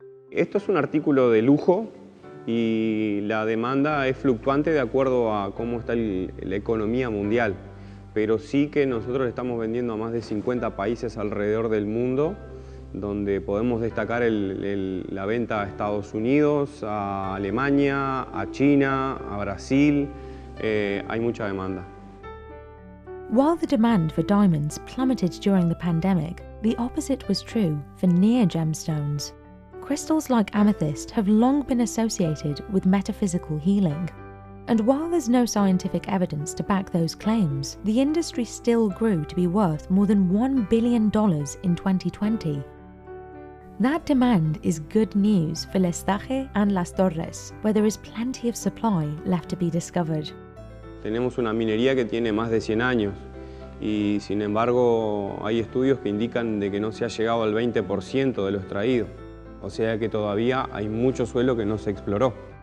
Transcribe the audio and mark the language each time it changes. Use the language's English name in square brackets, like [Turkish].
[Spanish] Esto es un artículo de lujo y la demanda es fluctuante de acuerdo a cómo está la economía mundial. Pero sí que nosotros estamos vendiendo a más de 50 países alrededor del mundo, donde podemos destacar la venta a Estados Unidos, a Alemania, a China, a Brasil. Hay mucha demanda. [English] While the demand for diamonds plummeted during the pandemic, the opposite was true for near gemstones. Crystals like amethyst have long been associated with metaphysical healing. And while there's no scientific evidence to back those claims, the industry still grew to be worth more than $1 billion in 2020. That demand is good news for Lestaje and Las Torres, where there is plenty of supply left to be discovered. [Spanish] Tenemos una minería que tiene más de 100 años y sin embargo hay estudios que indican de que no se ha llegado al 20% de lo extraído. O sea que todavía hay mucho suelo que no se exploró.